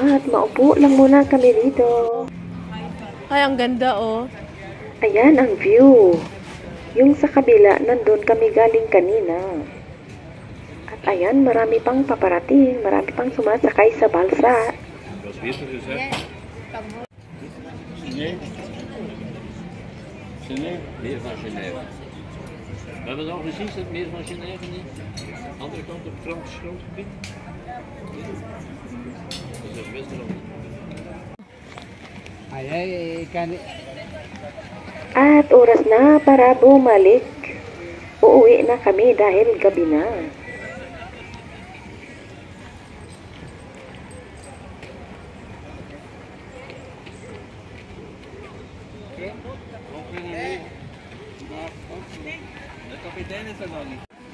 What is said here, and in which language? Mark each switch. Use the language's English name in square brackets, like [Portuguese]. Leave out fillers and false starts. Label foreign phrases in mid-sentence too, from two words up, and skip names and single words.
[Filipino] maupo lang muna kami dito. Ay, ang ganda oh. Ayan ang view. Yung sa kabila, nandun kami galing kanina. At ayan, marami pang paparating. Marami pang sumasakay sa balsa. [Dutch] Meer van Genève. We hebben het al gezien, het meer van Genève niet? Andere kant op het Frans grondgebied. Dat is West-Rand. Ay, kan... [Filipino] At oras na para bumalik. Uuwi na kami dahil gabi na. [Dutch] De kapitein is er nog niet.